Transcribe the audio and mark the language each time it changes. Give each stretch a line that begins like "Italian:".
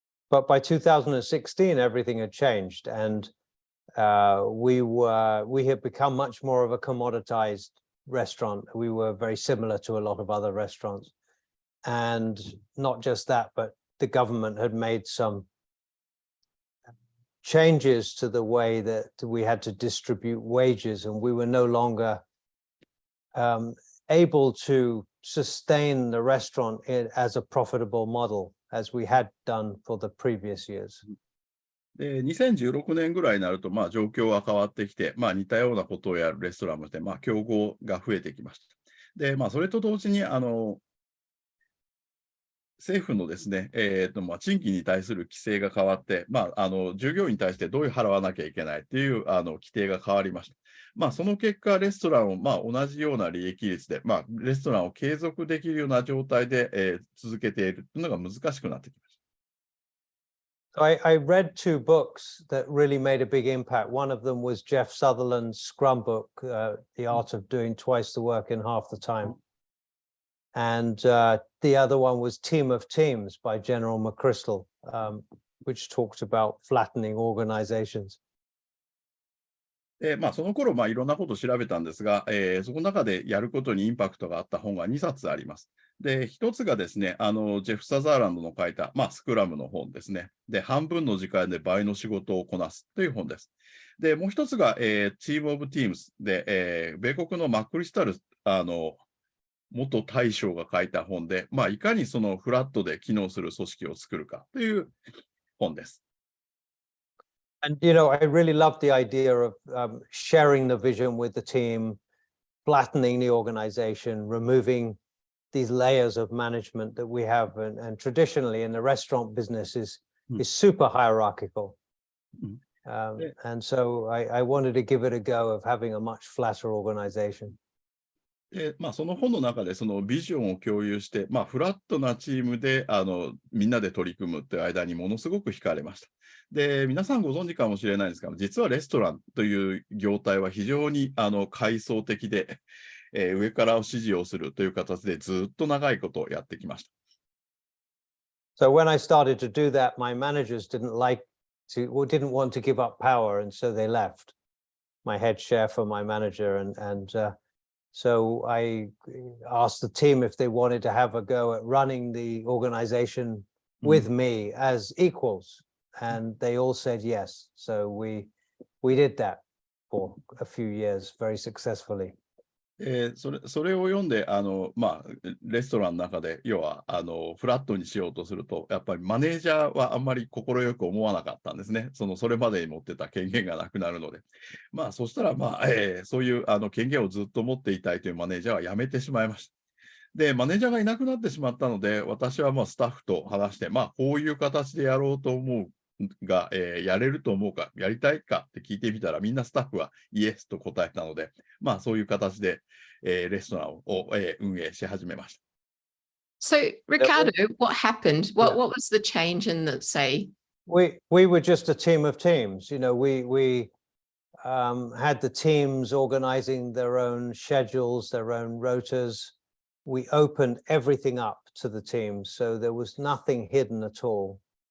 English: But by 2016, everything had changed, and we had become much more of a commoditized restaurant. We were very similar to a lot of other restaurants. And not just that, but the government had made some changes to the way that we had to distribute wages, and we were no longer able to sustain the restaurant as a profitable model as we had done for the previous years.
Japanese: で、2016年ぐらいになると、状況が変わってきて、似たようなことをやるレストランもして、競合が増えてきました。で、それと同時に、政府のですね、賃金に対する規制が変わって、従業員に対してどういう払わなきゃいけないっていう規定が変わりました。その結果、レストランを同じような利益率で、レストランを継続できるような状態で、続けているというのが難しくなってきました。
English: I read two books that really made a big impact. One of them was Jeff Sutherland's Scrum book, The Art of Doing Twice the Work in Half the Time. And the other one was Team of Teams by General McChrystal, which talked about flattening organizations.
Japanese: で、その頃、いろんなことを調べたんですが、その中でやることにインパクトがあった本が2冊あります。で、1つがですね、ジェフ・サザーランドの書いた、スクラムの本ですね。で、半分の時間で倍の仕事をこなすという本です。で、もう1つが、Team of Teams で、米国のマックリスタル、元大将が書いた本で、いかにそのフラットで機能する組織を作るかという本です。
English: And, I really loved the idea of sharing the vision with the team, flattening the organization, removing these layers of management that we have. And traditionally in the restaurant business is super hierarchical. And so I wanted to give it a go of having a much flatter organization.
Japanese: で、その本の中でそのビジョンを共有して、フラットなチームでみんなで取り組むっていう間にものすごく惹かれました。で、皆さんご存知かもしれないんですが、実はレストランという業態は非常に階層的で、上から指示をするという形でずっと長いことをやってきました。
English: So when I started to do that, my managers didn't want to give up power, and so they left. My head chef and my manager, and so I asked the team if they wanted to have a go at running the organization with me as equals, and they all said yes. So we did that for a few years very successfully.
Japanese: それを読んで、レストランの中で、要はフラットにしようとすると、やっぱりマネージャーはあんまり快く思わなかったんですね。それまでに持ってた権限がなくなるので。そしたら、そういう権限をずっと持っていたいというマネージャーは辞めてしまいました。で、マネージャーがいなくなってしまったので、私はスタッフと話して、こういう形でやろうと思うが、やれると思うか、やりたいかって聞いてみたら、みんなスタッフはイエスと答えたので、そういう形で、レストランを、運営し始めました。
English: So, Ricardo, what happened? What was the change in the, say? We were just a team of teams. You know, we had the teams organizing their own schedules, their own rotas. We opened everything up to the teams, so there was nothing hidden at all.